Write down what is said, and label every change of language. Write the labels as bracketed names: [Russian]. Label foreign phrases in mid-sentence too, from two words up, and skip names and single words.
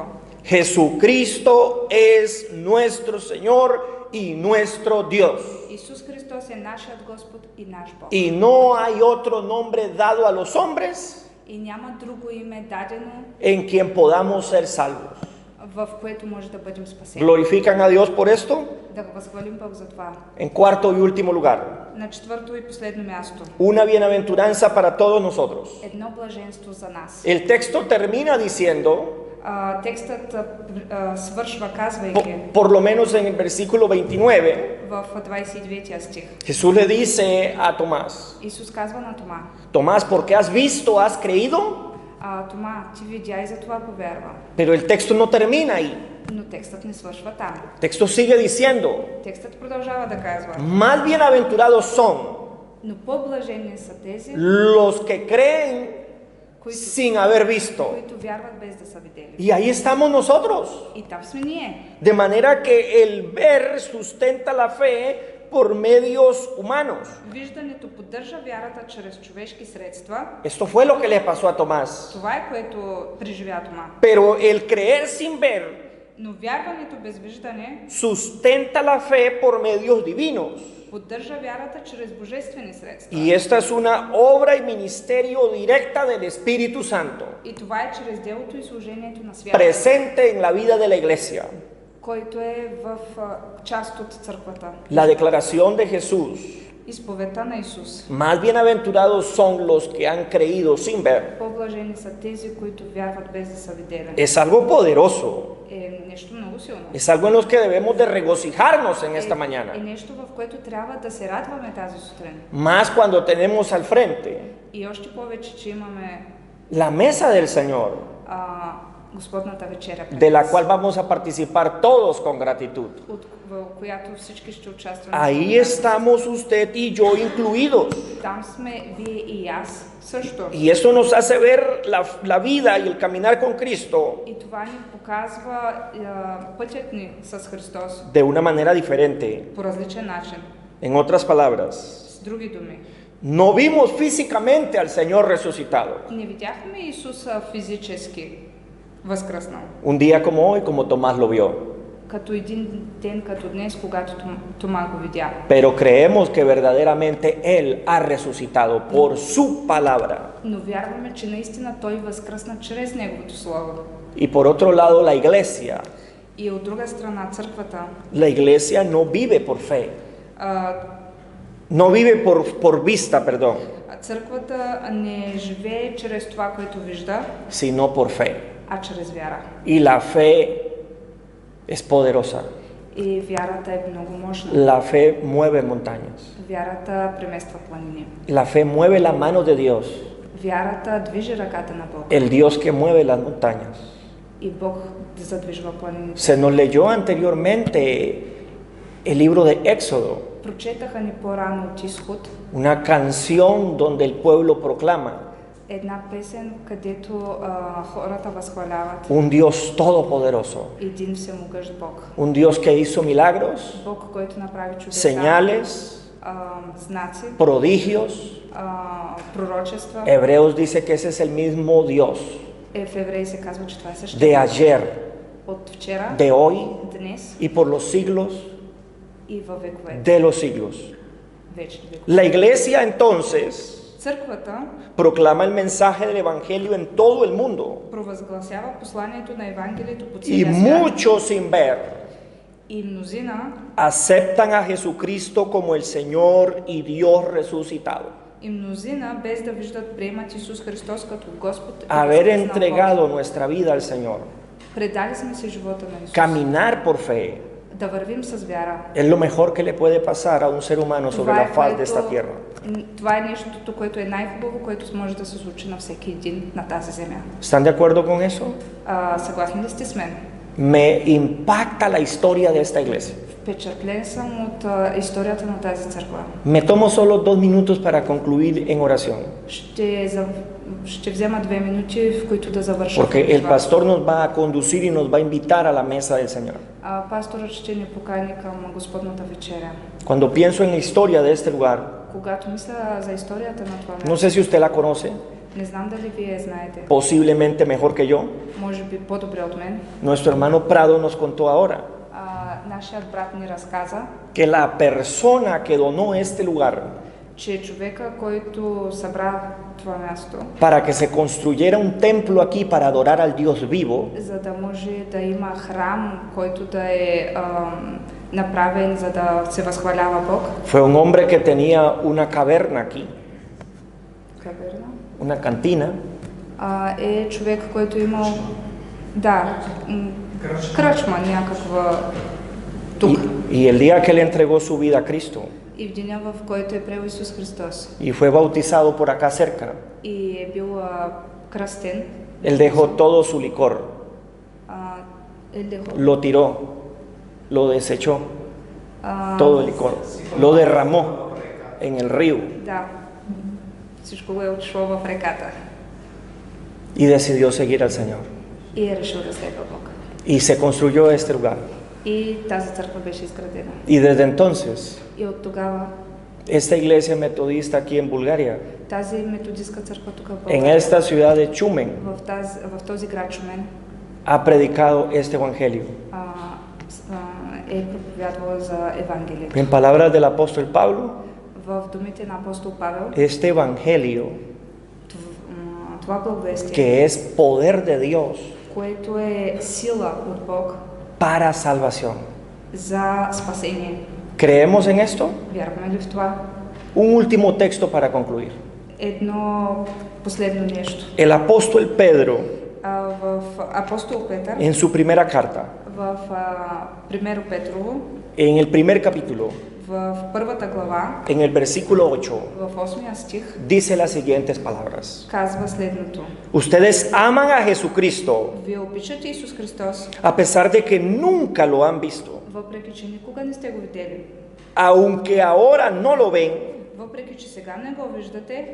[Spanish] Jesucristo es nuestro Señor y nuestro Dios. [Bulgarian] Исус Христос е нашият Господ и наш Бог. [Spanish] Y no hay otro nombre dado a los hombres [Bulgarian] И няма друго име дадено, [Spanish] en quien podamos ser salvos. [Bulgarian] в което може да бъдем спасени. [Spanish] ¿Glorifican a Dios por esto? [Bulgarian] Да го възхвалим Бог за това. [Spanish] En cuarto y último lugar, [Bulgarian] На четвърто и последно място. [Spanish] una bienaventuranza para todos nosotros. [Bulgarian] Едно блаженство за нас. [Spanish] El texto termina diciendo, [Bulgarian] Текстът свършва казвайки [Spanish] por lo menos en el versículo 29, [Bulgarian] в 29 стих. [Spanish] Jesús le dice a Tomás, [Bulgarian] Исус казва на Тома: [Spanish] Tomás, porque has visto, has creído, [Bulgarian] Тома, ти видя и за това повярва. [Spanish] pero el texto no termina ahí. [Bulgarian] Но текстът не свършва там. [Spanish] El texto sigue diciendo, [Bulgarian] Текстът продължава да казва: [Spanish] más bienaventurados son [Bulgarian] но по-блажени са тези, [Spanish] los que creen sin haber visto. [Bulgarian] които вярват без да са видели. [Spanish] Y ahí estamos nosotros. [Bulgarian] И там сме ние. [Spanish] De manera que el ver sustenta la fe por medios humanos. [Bulgarian] Виждането поддържа вярата чрез човешки средства. [Spanish] Esto fue lo que le pasó a Tomás. [Bulgarian] Това е което преживя Тома. [Spanish] Pero el creer sin ver [Bulgarian] Но вярването без виждане [Spanish] sustenta la fe por medios divinos. [Bulgarian] поддържа вярата чрез божествени средства. [Spanish] Y esta es una obra y ministerio directa del Espíritu Santo, [Bulgarian] И това е чрез делото и служението на святото, [Spanish] presente en la vida de la iglesia. [Bulgarian] който е в част от църквата. [Spanish] La declaración de Jesús, [Bulgarian] Изповедта на Исус. [Spanish] más bienaventurados son los que han creído sin ver, [Bulgarian] По-блажени са тези, които вярват без да са видели. [Spanish] es algo poderoso. [Bulgarian] Е нещо много силно. [Spanish] Es algo en lo que debemos de regocijarnos en esta [Bulgarian] Е [Spanish] mañana. [Bulgarian] нещо, в което трябва да се радваме тази сутрин. [Spanish] Más cuando tenemos al frente [Bulgarian] И още повече, че имаме [Spanish] la mesa del Señor, [Bulgarian] Господната вечеря, [Spanish] de la cual vamos a participar todos con gratitud. [Bulgarian] в която всички ще участваме. [Spanish] Ahí estamos usted y yo incluidos. [Bulgarian] Там сме вие и аз също. [Spanish] Y eso nos hace ver la vida y el caminar con Cristo [Bulgarian] И това ни показва пътят ни с Христос [Spanish] de una manera diferente. [Bulgarian] по различен начин. [Spanish] En otras palabras, [Bulgarian] С други думи, [Spanish] no vimos físicamente al Señor resucitado. [Bulgarian] не видяхме Исуса физически възкръснал. [Spanish] Un día como hoy, como Tomás lo vio. [Bulgarian] Като един ден като днес, когато Тома го видя. [Spanish] Pero creemos que verdaderamente Él ha resucitado por su palabra. [Bulgarian] Но вярваме, че наистина Той възкръсна чрез Неговото Слово. [Spanish] Y por otro lado, la iglesia. [Bulgarian] И от друга страна, църквата [Spanish] La iglesia no vive por fe. [Bulgarian] а, [Spanish] No vive por vista, perdón, [Bulgarian] църквата не живее чрез това, което вижда, [Spanish] sino por fe. [Bulgarian] а чрез вяра. [Spanish] Y la fe es poderosa. [Bulgarian] И вярата е много мощна. [Spanish] La fe mueve montañas. [Bulgarian] Вярата премества планини. [Spanish] La fe mueve la mano de Dios. [Bulgarian] Вярата движи ръката на Бог. [Spanish] El Dios que mueve las montañas. [Bulgarian] И Бог задвижва планините. [Spanish] Se nos leyó anteriormente el libro de Éxodo, [Bulgarian] Прочетаха ни по-рано от Изход [Spanish] una canción donde el pueblo proclama [Bulgarian] една песен, където хората възхваляват [Spanish] un Dios todopoderoso, [Bulgarian] един всемогъщ Бог. [Spanish] un Dios que hizo milagros, [Bulgarian] Бог, който направи чудеса, [Spanish] señales, [Bulgarian] знаци, [Spanish] prodigios. [Bulgarian] пророчества. [Spanish] Hebreos dice que ese es el mismo Dios [Bulgarian] В Евреи се казва, че това е същото. [Spanish] de ayer, [Bulgarian] От вчера, [Spanish] de hoy [Bulgarian] днес [Spanish] y por los siglos [Bulgarian] и във векове. [Spanish] de los siglos. [Bulgarian] Вечни векове. [Spanish] La iglesia entonces [Bulgarian] Църквата [Spanish] proclama el mensaje del evangelio en todo el mundo [Bulgarian] провъзгласява посланието на Евангелието по [Spanish] y [Bulgarian] целия свят. [Spanish] muchos sin ver [Bulgarian] И мнозина [Spanish] aceptan a Jesucristo como el Señor y Dios resucitado. [Bulgarian] без да виждат, приемат Исус Христос като Господ. и [Spanish] Haber [Bulgarian] възкръснал [Spanish] entregado [Bulgarian] Бог. [Spanish] nuestra vida al Señor, [Bulgarian] Предали сме се живота на Исус. [Spanish] caminar por fe, [Bulgarian] Да вървим с вяра. [Spanish] es lo mejor que le puede pasar a un ser humano sobre la faz de esta tierra. [Bulgarian] Това е нещото, което е най-хубаво, което може да се случи на всеки един на тази земя. [Spanish] ¿Están de acuerdo con eso? [Bulgarian] Съгласни ли сте с мен? [Spanish] Me impacta la historia de esta iglesia. [Bulgarian] Впечатлен съм от историята на тази църква. [Spanish] Me tomo solo 2 minutos para concluir en oración, [Bulgarian] Ще взема 2 минути, в които да завърша. [Spanish] porque el pastor nos va a conducir y nos va a invitar a la mesa del Señor. [Bulgarian] Пасторът ще ни покани към Господната вечеря. [Spanish] Cuando pienso en la historia de este lugar, [Bulgarian] Когато мисля за историята на това [Spanish] no [Bulgarian] място, [Spanish] sé si usted la conoce, [Bulgarian] не знам дали вие знаете, [Spanish] posiblemente mejor que yo. [Bulgarian] може би по-добре от мен. [Spanish] Nuestro hermano Prado nos contó ahora [Bulgarian] Нашият брат ни разказа, [Spanish] que la persona que donó este lugar [Bulgarian] че човека, който събра това място, [Spanish] para que se construyera un templo aquí para adorar al Dios vivo, [Bulgarian] за да може да има храм, който да е направен, за да се възхвалява Бог. [Spanish] fue un hombre que tenía una caverna aquí, [Bulgarian] Каверна. [Spanish] una cantina, [Bulgarian] Е човек, който имал кръчма някаква тук. [Spanish] y el día que le entregó su vida a Cristo [Bulgarian] И в деня, в който е приел Исус Христос [Spanish] y fue bautizado por acá cerca, [Bulgarian] и е бил кръстен, [Spanish] él dejó todo su licor, lo tiró, lo desechó, todo el licor, lo derramó en el río [Bulgarian] да, всичко го е отишло в реката [Spanish] y decidió seguir al Señor. [Bulgarian] и е решил да следва Бог. [Spanish] Y se construyó este lugar. [Bulgarian] И тази църква беше изградена. [Spanish] Y desde entonces, [Bulgarian] И от тогава [Spanish] esta iglesia metodista aquí en Bulgaria, [Bulgarian] тази методистка църква тук в [Spanish] en [Bulgarian] България, [Spanish] esta ciudad de Chumen, [Bulgarian] в този град Шумен, [Spanish] ha predicado este evangelio. [Bulgarian] е проповядвала за Евангелието. [Spanish] En palabras del apóstol Pablo, [Bulgarian] В думите на апостол Павел, [Spanish] este evangelio, [Bulgarian] това благовестие, [Spanish] que es poder de Dios [Bulgarian] което е сила от Бог [Spanish] para salvación. [Bulgarian] за спасение. [Spanish] ¿Creemos en esto? [Bulgarian] Вярваме ли в това? [Spanish] Un último texto para concluir. [Bulgarian] Едно последно нещо. [Spanish] El apóstol Pedro, [Bulgarian] В апостол Петър, [Spanish] en su primera carta, [Bulgarian] в Примеро Петрово, [Spanish] en el primer capítulo, [Bulgarian] В първата глава, [Spanish] en el versículo 8, [Bulgarian] в 8 стих, [Spanish] dice las siguientes palabras. [Bulgarian] казва следното. [Spanish] Ustedes aman a Jesucristo [Bulgarian] Вие обичате Исус Христос, [Spanish] a pesar de que nunca lo han visto. [Bulgarian] въпреки че никога не сте го видели. [Spanish] Aunque ahora no lo ven, [Bulgarian] Въпреки че сега не го виждате,